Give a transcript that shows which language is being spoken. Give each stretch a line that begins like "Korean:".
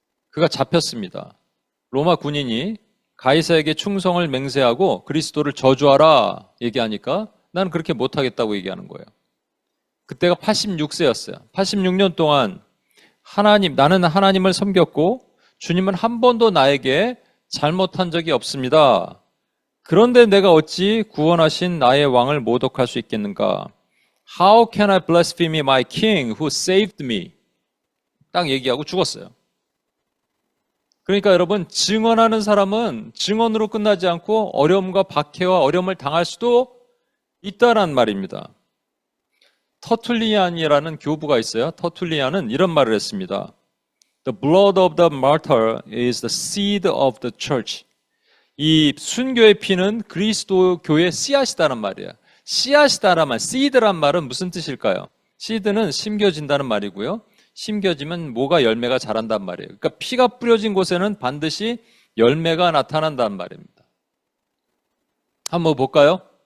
Korean: 그가 잡혔습니다. 로마 군인이 가이사에게 충성을 맹세하고 그리스도를 저주하라 얘기하니까 나는 그렇게 못하겠다고 얘기하는 거예요. 그때가 86세였어요. 86년 동안 나는 하나님을 섬겼고 주님은 한 번도 나에게 잘못한 적이 없습니다. 그런데 내가 어찌 구원하신 나의 왕을 모독할 수 있겠는가?
English: How can I blaspheme my king who saved me?
Korean: 딱 얘기하고 죽었어요. 그러니까 여러분 증언하는 사람은 증언으로 끝나지 않고 어려움과 박해와 어려움을 당할 수도 있다란 말입니다. 터툴리안이라는 교부가 있어요. 터툴리안은 이런 말을 했습니다.
English: The blood of the martyr is the seed of the church.
Korean: 이 순교의 피는 그리스도 교회의 씨앗이다란 말이에요. 씨앗이다란 말, seed란 말은 무슨 뜻일까요? seed는 심겨진다는 말이고요. 심겨지면 뭐가 열매가 자란단 말이에요. 그러니까 피가 뿌려진 곳에는 반드시 열매가 나타난단 말입니다. 한번 볼까요?